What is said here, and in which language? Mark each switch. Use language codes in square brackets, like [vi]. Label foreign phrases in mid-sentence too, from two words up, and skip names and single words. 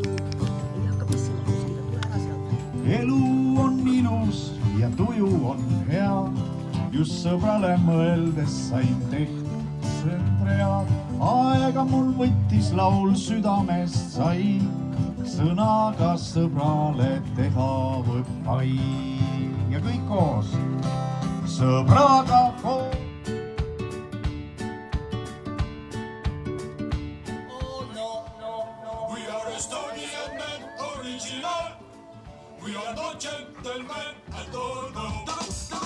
[et] Elu on ilus ja tuju on hea, just sõbrale mõeldes sain tehtud see read. Aega mul võttis, laul südamest sai, sõnaga sõbrale teha võib pai. Ja kõik koos. Sõbraga koos. [en] Oh no, we are Estonian men, original. We are not gentlemen at all, no.